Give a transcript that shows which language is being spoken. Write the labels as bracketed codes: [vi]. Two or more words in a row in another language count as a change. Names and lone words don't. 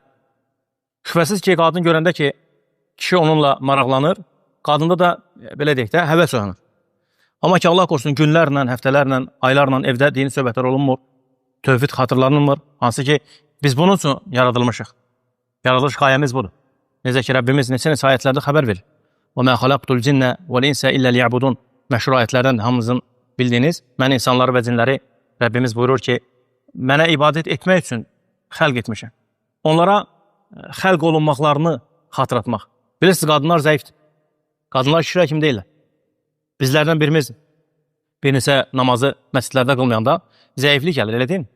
[az] Şübhəsiz ki, qadın görəndə ki, kişi onunla maraqlanır, qadında da, belə deyək də, həvəs oyanır. Amma ki, Allah qorusun, günlərlə, həftələrlə, aylarla evdə dini söhbətlər olunmur, tövhid xatırlanılmır. Hansı ki, biz bunun üçün yaradılmışıq. Yaradılış qayəmiz budur. Necə ki, Rəbbimiz neçə ayətlərdə xəbər verir. [ar] وَمَا خَلَقْتُ الْجِنَّ وَالْإِنْسَ إِلَّا لِيَعْبُدُونَ [az] Məşhur ayətlərdən hamımızın bildiyiniz, mən insanları və cinləri, Rəbbimiz buyurur ki, mənə ibadət etmək üçün xəlq etmişəm. Onlara xəlq olunmaqlarını xatırlatmaq. Bilirsiniz, qadınlar zəifdir. Qadınlar kişilər kimi deyirlər. Bizlərdən birimiz bir neçə namazı məscidlərdə qılmayanda zəiflik gəlir, elə deyil mi?